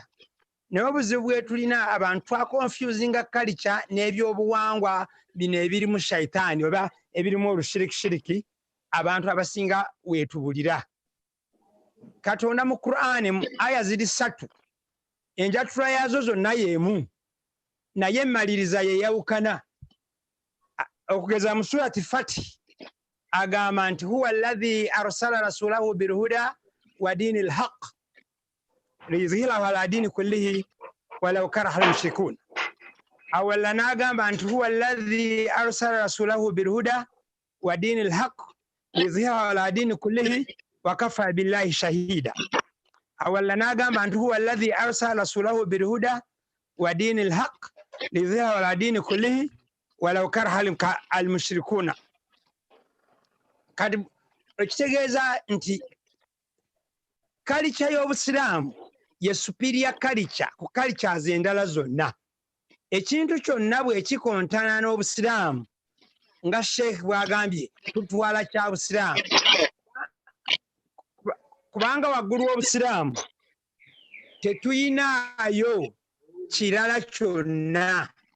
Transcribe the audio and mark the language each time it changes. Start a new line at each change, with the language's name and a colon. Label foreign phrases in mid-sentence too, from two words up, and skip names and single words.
Ganda: Naye obuzibu bwe tulina abantu twakonfusinga culture n'ebyobuwangwa bino ebirimu shaitaani oba ebirimu olushirikishiriki abantu abasinga weetubulira. Katonda mu Qur'ani aya ziri 3 enjatula yaazo zonna y'emu naye emmaliriza yeyawukana. Okugeza mu surati Fati agamba nti
Arabic: هو الذي أرسل رسوله بالهدى ودين الحق ليظهره على الدين كله ولو كره المشركون.
Ganda: Awalla n'agamba nti
Arabic: هو الذي أرسل رسوله بالهدى ودين الحق ليظهره على الدين كله وكفى بالله شهيدا.
Ganda: Awalla n'agamba nti
Arabic: هو الذي أرسل رسوله بالهدى ودين الحق ليظهره على الدين كله ولو كره المشركونا.
Ganda: Kati ekitegeeza nti culture y'Obusiraamu ye
English: superior culture
Ganda: ku cultures endala zonna. Ekintu kyonna bwe kikontana n'Obusiraamu nga Sheikh bw'agambye tutwala kya Busiraamu kubanga waggulu w'Obusiraamu tetuyinaayo kirala kyonna.